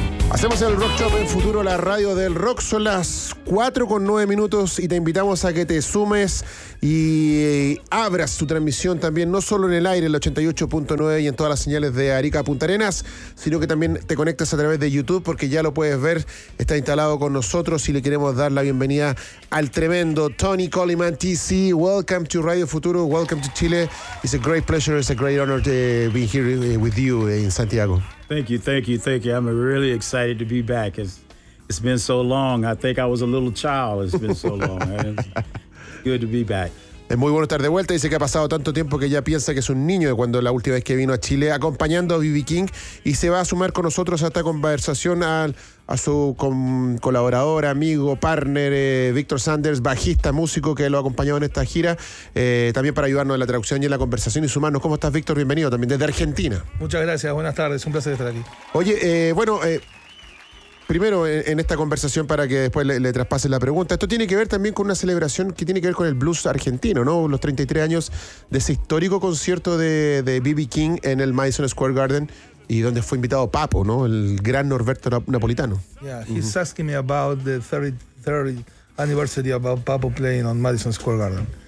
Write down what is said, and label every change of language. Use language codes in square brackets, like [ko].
[es] Hacemos el Rock Shop en Futuro, la radio del rock. Son las 4:09 y te invitamos a que te sumes y abras tu transmisión también, no solo en el aire, en el 88.9 y en todas las señales de Arica Punta Arenas, sino que también te conectas a través de YouTube, porque ya lo puedes ver, está instalado con nosotros y le queremos dar la bienvenida al tremendo Tony Coleman, TC. [en] Welcome to Radio Futuro, welcome to Chile. It's a great pleasure, it's a great honor to be here with you in Santiago. Thank you. I'm really excited to be back. It's been so long. I think I was a little child. It's been so long. Good to be back. [es] Es muy bueno estar de vuelta. Dice que ha pasado tanto tiempo que ya piensa que es un niño de cuando la última vez que vino a Chile acompañando a B.B. King, y se va a sumar con nosotros a esta conversación a su colaborador, amigo, partner, Víctor Sanders, bajista, músico que lo ha acompañado en esta gira, también para ayudarnos en la traducción y en la conversación y sumarnos. ¿Cómo estás, Víctor? Bienvenido también desde Argentina. Muchas gracias, buenas tardes, un placer estar aquí. Oye, primero en esta conversación para que después le traspase la pregunta, esto tiene que ver también con una celebración que tiene que ver con el blues argentino, ¿no? Los 33 años de ese histórico concierto de B.B. King en el Madison Square Garden, y donde fue invitado Papo, ¿no? El gran Norberto Napolitano. [en] Yeah, he's asking me about the 33rd anniversary about Papo playing on Madison Square Garden.